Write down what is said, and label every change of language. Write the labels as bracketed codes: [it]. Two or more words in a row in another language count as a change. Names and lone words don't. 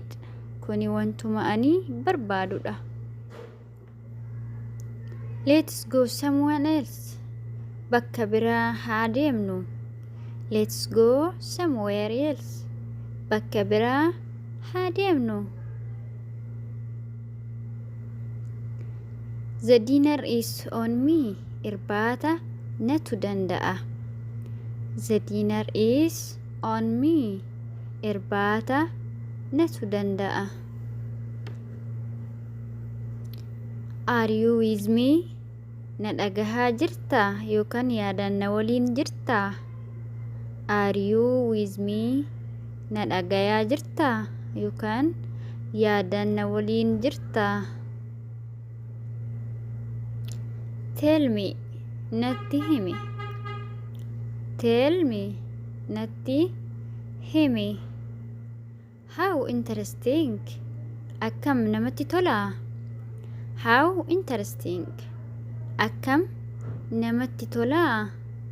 [om] Kuni wantuma ani barbaadudha. [en] Let's go somewhere else. [om] Bakka biraa haa deemnu. [en] Let's go somewhere else. [om] Bakka biraa haa deemnu. [en] The dinner is on me. [om] Irbaata natu danda'a. [en] The dinner is on me. [om] Irbaata natu danda'a. [en] Are you with me? [om] Na dhagahaa jirtaa yookaan yaadaan na waliin jirtaa? [en] Are you with me? [om] Na dhagayaa jirtaa yookaan yaadaan na waliin jirtaa? [en] Tell me. [om] Natti himi. [en] Tell me. [om] Natti himi. [en] How interesting. [om] Akkam namatti tola. [en] How interesting. [om] Akkam namatti tola.